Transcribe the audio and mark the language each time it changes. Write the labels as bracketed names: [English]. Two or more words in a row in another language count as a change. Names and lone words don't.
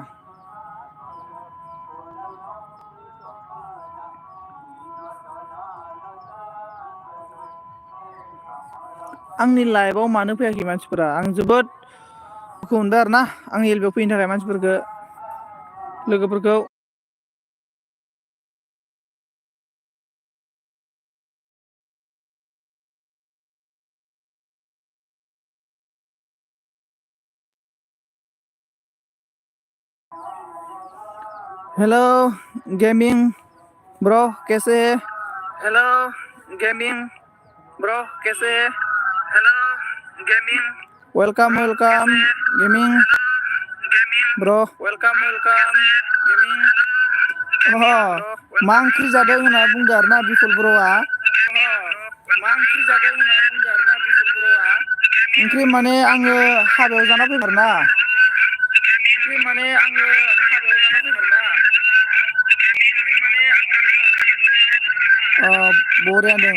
[Bodo] आंनि लाइभआव मानो फैयाखै मानसिफोरा? आं जोबोद दुखु मोनदों आरोना आंनि एलबीआव फैनो थाखाय मानसिफोरखौ, लोगोफोरखौ। [English] Hello gaming bro [Hindi] कैसे है? [English] Hello gaming bro [Hindi] कैसे है? [English] Hello gaming welcome welcome gaming bro welcome welcome gaming. [Bodo] मा ओंख्रि जादों होनना बुंदो आरोना बिपुल ब्र'आ। मा ओंख्रि जादों होनना बुंदो आरोना बिपुल ब्र'आ। ओंख्रि माने आङो हाबायाव जाना फैबाय आरोना। ओंख्रि माने आङो हाबायाव जाना फैबाय आरोना। बरिया दं।